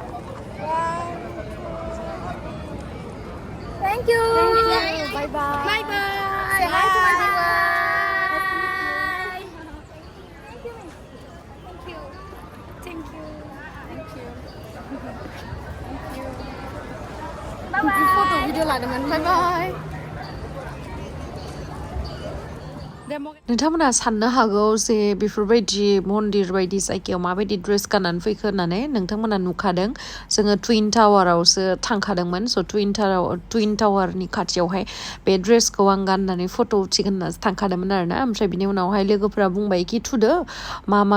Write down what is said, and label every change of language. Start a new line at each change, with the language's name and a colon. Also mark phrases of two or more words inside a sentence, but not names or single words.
English: Thank you. bye bye Bye bye. Say hi to my viewers. Thank you. Bye bye. foto video
Bodo: लादोंमोन
English: bye bye
Bodo: नोंथांमोना साननो हागौ जे बेफोरबायदि मन्दिर बायदि जायगायाव माबायदि ड्रेस गाननानै फैखो होननानै नोंथांमोना नुखादों जोङो ट्विन टावारावसो थांखादोंमोन स' ट्विन टावारनि खाथियावहाय बे ड्रेसखौ आं गाननानै फट' उथिगोन होननासो थांखादोंमोन आरोना ओमफ्राय बिनि उनावहाय लोगोफोरा बुंबाय कि थुदो मा